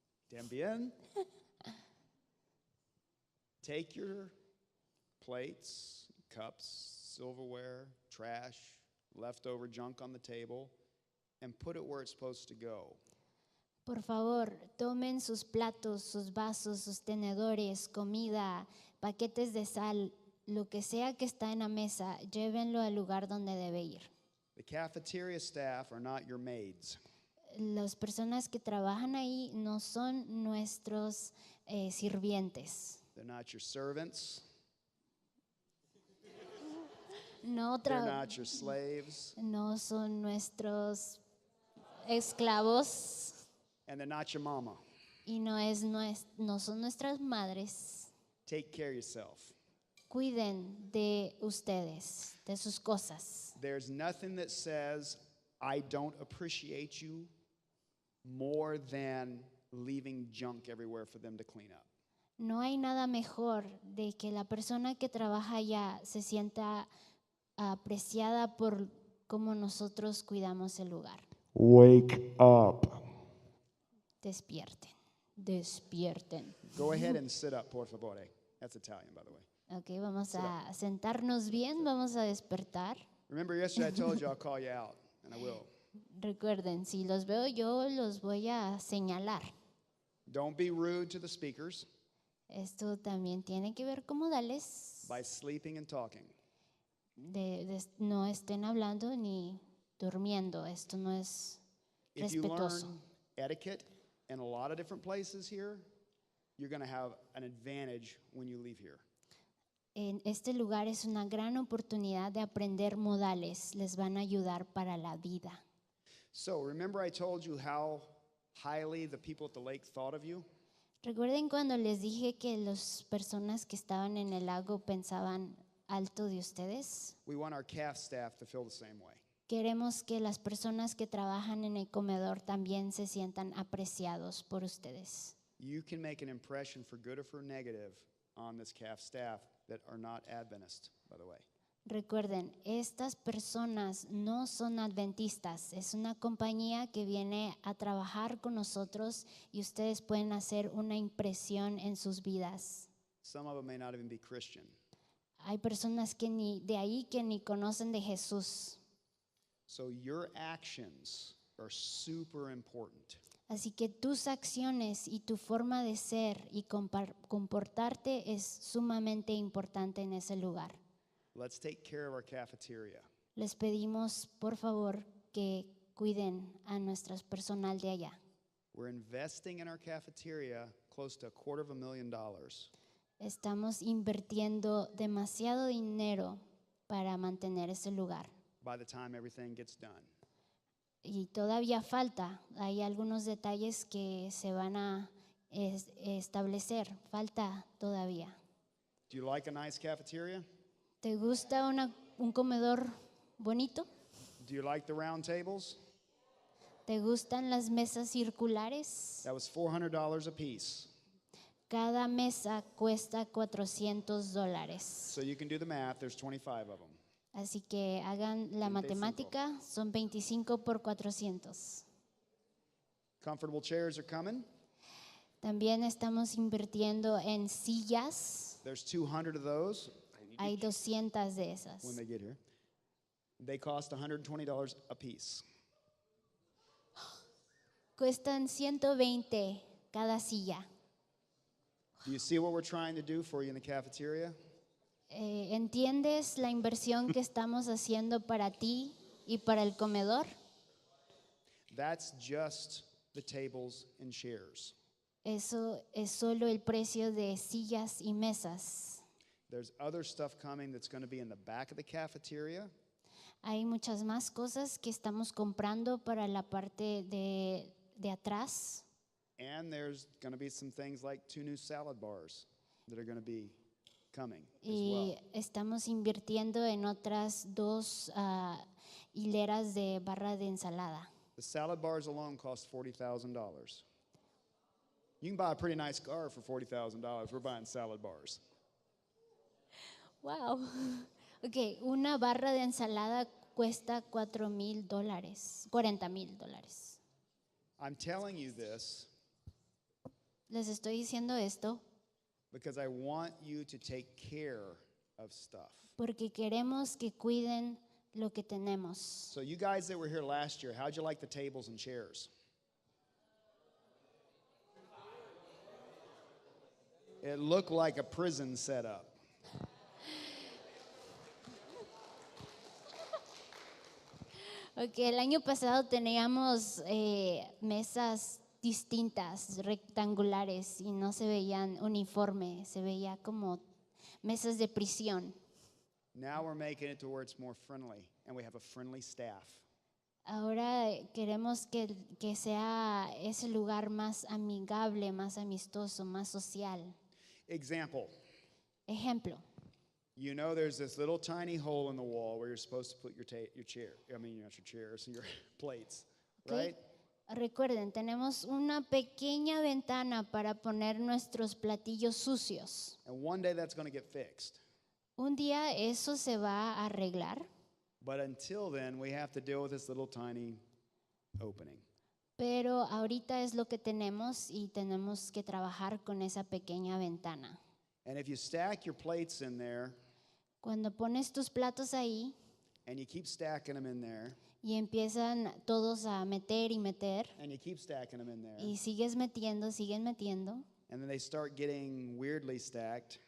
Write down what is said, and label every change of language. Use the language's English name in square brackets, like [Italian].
[Spanish] también, [English] take your plates, cups, silverware, trash, leftover junk on the table, and put it where it's supposed to go. [Spanish] por favor, tomen sus platos, sus vasos, sus tenedores, comida, paquetes de sal, lo que sea que está en la mesa, llévenlo al lugar donde debe ir. [English] The cafeteria staff are not your maids. [Spanish] Las personas que trabajan ahí no son nuestros sirvientes. [English] They're not your servants. [Spanish] no, [English] They're not your slaves. [Spanish] no son nuestros esclavos [English] And they're not your mama. [Spanish] y no son nuestras madres. [English] Take care of yourself. [Spanish] Cuiden de ustedes, de sus cosas. [English] There's nothing that says, I don't appreciate you more than leaving junk everywhere for them to clean up. [Spanish] No hay nada mejor de que la persona que trabaja allá se sienta apreciada por cómo nosotros cuidamos el lugar. [English] Wake up. [Spanish] Despierten, despierten. [English] Go ahead and sit up, [Italian] por favore. [English] That's Italian, by the way. [Spanish] Ok, vamos a sentarnos bien, vamos a despertar. [English] Remember yesterday I told you I'll call you out, and I will. [Spanish] Recuerden, si los veo yo, los voy a señalar. [English] Don't be rude to the speakers [Spanish] Esto también tiene que ver con modales. [English] by sleeping and talking. [Spanish] No estén hablando ni durmiendo. Esto no es [English] If you [Spanish] respetuoso. [English] learn etiquette in a lot of different places here, you're going to have an advantage when you leave here. [Spanish] En este lugar es una gran oportunidad de aprender modales. Les van a ayudar para la vida. [English] So remember I told you how highly the people at the lake thought of you? [Spanish] Recuerden cuando les dije que las personas que estaban en el lago pensaban alto de ustedes. [English] We want our CAF staff to feel the same way. [Spanish] Queremos que las personas que trabajan en el comedor también se sientan apreciados por ustedes. [English] You can make an impression for good or for negative on this CAF staff that are not Adventist, by the way. [Spanish] Recuerden, estas personas no son adventistas, es una compañía que viene a trabajar con nosotros y ustedes pueden hacer una impresión en sus vidas. [English] Some of them may not even be Christian. [Spanish] Hay personas que ni conocen de Jesús. [English] So your actions are super important. [Spanish] Así que tus acciones y tu forma de ser y comportarte es sumamente importante en ese lugar. [English] Let's take care of our cafeteria. [Spanish] Les pedimos, por favor, que cuiden a nuestro personal de allá. [English] We're investing in our cafeteria close to $250,000. [Spanish] Estamos invirtiendo demasiado dinero para mantener ese lugar. [English] By the time everything gets done. [Spanish] Y todavía falta, hay algunos detalles que se van a establecer, falta todavía. [English] Do you like a nice cafeteria? [Spanish] ¿Te gusta un comedor bonito? [English] Do you like the round tables? [Spanish] ¿Te gustan las mesas circulares? [English] That was $400 a piece. [Spanish] Cada mesa cuesta $400. [English] So you can do the math, there's 25 of them. [Spanish] Así que hagan la [English] 25. [Spanish] matemática, son 25 por 400. [English] Comfortable chairs are coming. [Spanish] También estamos invirtiendo en sillas. [English] There's 200 of those [Spanish] Hay 200 de esas. [English] when they get here. They cost $120 a piece. [Spanish] Cuestan 120 cada silla. [English] Do you see what we're trying to do for you in the cafeteria? [Spanish] ¿Entiendes la inversión que estamos haciendo para ti y para el comedor? [English] That's just the tables and chairs. [Spanish] Eso es solo el precio de sillas y mesas. [English] There's other stuff coming that's going to be in the back of the cafeteria. [Spanish] Hay muchas más cosas que estamos comprando para la parte de atrás. [English] And there's going to be some things like 2 new salad bars that are going to be coming as [Spanish] Y [English] well. [Spanish] estamos invirtiendo en otras 2 hileras de barra de ensalada. [English] The salad bars alone cost $40,000. You can buy a pretty nice car for $40,000. We're buying salad bars. [Spanish] Wow. Ok, una barra de ensalada cuesta $40,000. [English] $40,000. I'm telling you this [Spanish] Les estoy diciendo esto [English] because I want you to take care of stuff. [Spanish] porque queremos que cuiden lo que tenemos. [English] So you guys that were here last year, how'd you like the tables and chairs? It looked like a prison setup. [Spanish] Ok, el año pasado teníamos mesas distintas, rectangulares, y no se veían uniforme, se veía como mesas de prisión. [English] Now we're making it to where it's more friendly, and we have a friendly staff. [Spanish] Ahora queremos que sea ese lugar más amigable, más amistoso, más social. [English] Example, [Spanish] Ejemplo, [English] you know there's this little tiny hole in the wall where you're supposed to put your chair, I mean not your chairs, your plates, [Spanish] ¿ok? [English] right? [Spanish] Recuerden, tenemos una pequeña ventana para poner nuestros platillos sucios. [English] And one day that's going to get fixed. [Spanish] Un día eso se va a arreglar, [English] But until then, we have to deal with this little tiny opening. [Spanish] pero ahorita es lo que tenemos y tenemos que trabajar con esa pequeña ventana. [English] And if you stack your plates in there, [Spanish] Cuando pones tus platos ahí [English] and you keep stacking them in there, [Spanish] y empiezan todos a meter y meter, [English] and you keep stacking them in there, [Spanish] y siguen metiendo, [English] and then they start getting weirdly stacked,